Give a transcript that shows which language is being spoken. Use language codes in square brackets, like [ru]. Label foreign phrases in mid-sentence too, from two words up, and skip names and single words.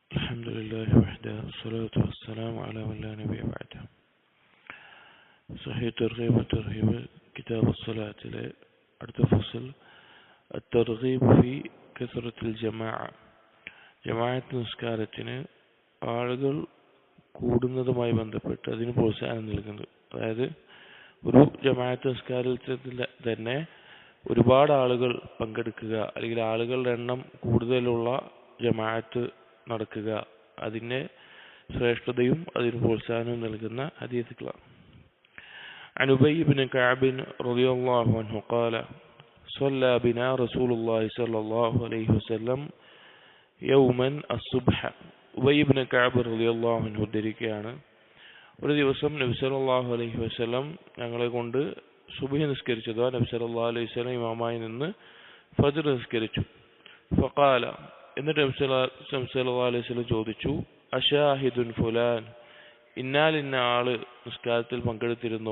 [ar] الحمد لله وحده والصلاة والسلام على من لا نبي بعده. صحيح ترغيب وترهيب كتاب الصلاة അടുത്ത ഫസൽ الترغيب في كثرة الجماعة. [ml] ജമാഅത്ത് നിസ്കാരത്തിന് ആളുകൾ കൂടുന്നതുമായി ബന്ധപ്പെട്ട് അതിന് പ്രോത്സാഹനം നൽകുന്നത്. അതായത് ഒരു ജമാഅത്ത് നിസ്കാരത്തിൽ തന്നെ ഒരുപാട് ആളുകൾ പങ്കെടുക്കുക, അല്ലെങ്കിൽ ആളുകളുടെ എണ്ണം കൂടുതലുള്ള ജമാഅത്ത് നടക്കുക, അതിന് ശ്രേഷ്ഠതയും അതിന് പ്രോത്സാഹനവും നൽകുന്ന ഹദീസുകളാണ്. [ar] عن أبي بن كعب رضي الله عنه قال صلى بنا رسول الله صلى الله عليه وسلم يوما الصبح. [ml] ഉബൈ ഇബ്നു കഅബ് [ar] رضي الله عنه [ml] ഉദ്ധരിക്കുകയാണ്, ഒരു ദിവസം നബി [ar] صلى الله عليه وسلم [ml] ഞങ്ങളെ കൊണ്ട് സുബ്ഹി നിസ്കരിച്ചതോ നബി [ar] صلى الله عليه وسلم [ml] ഇമാമായി നിന്ന് ഫജ്ർ നിസ്കരിച്ചു. ഫഖാല, എന്നിട്ട് നബി [ar] صلى الله عليه وسلم [ml] ചോദിച്ചു, [ar] أشاهد فلان, [ml] ഇന്നാൽ ഇന്ന ആള് നിസ്കാരത്തിൽ പങ്കെടുത്തിരുന്നോ?